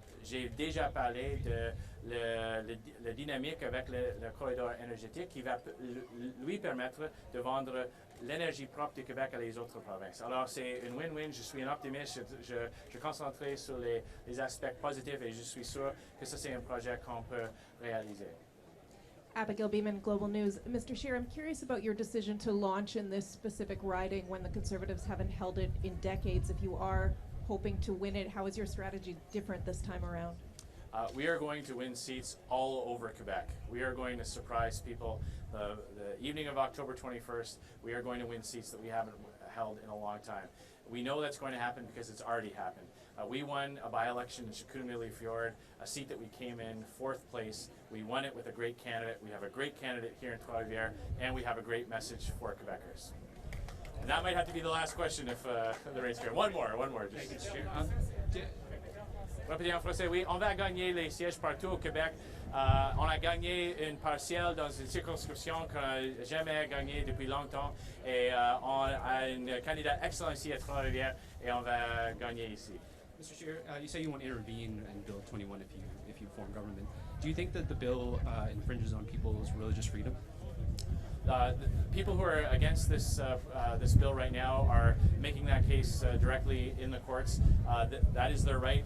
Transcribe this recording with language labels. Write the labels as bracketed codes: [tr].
[fr] J'ai déjà parlé de la dynamique avec le corridor énergétique qui va lui permettre de vendre l'énergie propre du Québec à les autres provinces. Alors, c'est une win-win. Je suis un optimiste. Je concentrerai sur les aspects positifs et je suis sûr que ça, c'est un projet qu'on peut réaliser. [en] Abigail Beeman, Global News. Mr. Scheer, I'm curious about your decision to launch in this specific riding when the Conservatives haven't held it in decades. If you are hoping to win it, how is your strategy different this time around? We are going to win seats all over Quebec. We are going to surprise people. The evening of October 21st, we are going to win seats that we haven't held in a long time. We know that's going to happen because it's already happened. We won a by-election in Chacune-Mille-Fjord, a seat that we came in 4th place. We won it with a great candidate. We have a great candidate here in Trois-Rivières, and we have a great message for Quebecers. And that might have to be the last question if the race here. One more. Just. [fr] Répétez en français, oui. On va gagner les sièges partout au Québec. On a gagné une partielle dans une circonscription qu'on n'a jamais gagnée depuis longtemps. Et on a un candidat excellent ici à Trois-Rivières et on va gagner ici. [en] Mr. Scheer, you say you won't intervene in Bill 21 if you form government. Do you think that the bill infringes on people's religious freedom? People who are against this bill right now are making that case directly in the courts. That is their right.